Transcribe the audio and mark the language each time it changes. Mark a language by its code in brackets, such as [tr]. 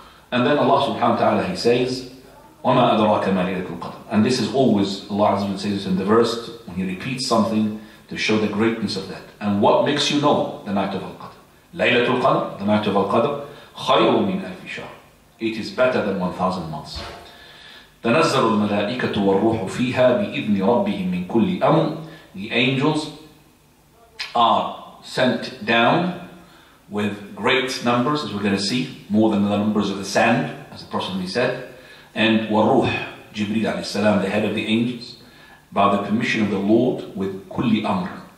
[en] And then Allah subhanahu wa ta'ala, He says, [ar] وَمَا أَدْرَاكَ مَا لَيْلَةُ الْقَدْرِ. [en] And this is always, Allah Azza wa Jalla says in the verse, when He repeats something to show the greatness of that. And what makes you know the night of Al-Qadr? Laylatul Qadr, the night of Al-Qadr, [ar] خَيْرٌ مِنْ أَلْفِ شَهْرٍ. [en] It is better than 1,000 months. [ar] تنزل الملائكة والروح فيها بإذن ربهم من كل أمر. [en] The angels are sent down with great numbers, as we're going to see, more than the numbers of the sand, as the Prophet said. And وَالروح, Jibreel alayhi salam, the head of the angels, by the permission of the Lord, with [ar] كل أمر.